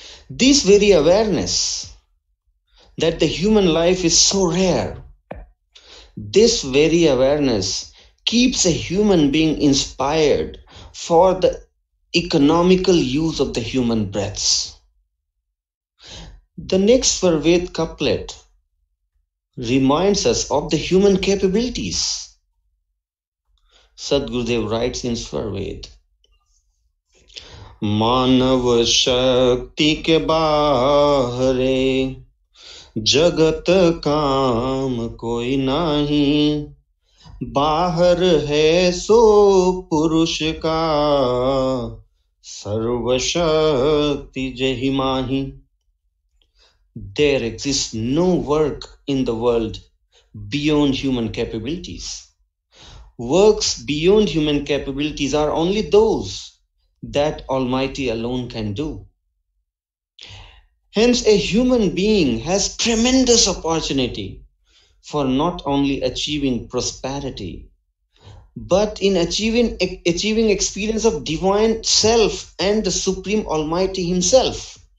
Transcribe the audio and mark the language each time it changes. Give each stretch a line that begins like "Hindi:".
English: This very awareness that the human life is so rare, this very awareness keeps a human being inspired for the economical use of the human breaths. The next Sarved couplet reminds us of the human capabilities. Sadgurudev writes in Sarved,
Hindi: मानव शक्ति के बाहरे जगत काम कोई नहीं, बाहर है सो पुरुष का सर्वशक्ति जहि माही.
English: There exists no work in the world beyond human capabilities. Works beyond human capabilities are only those that Almighty alone can do. Hence, a human being has tremendous opportunity for not only achieving prosperity, but in achieving experience of divine self and the Supreme Almighty Himself.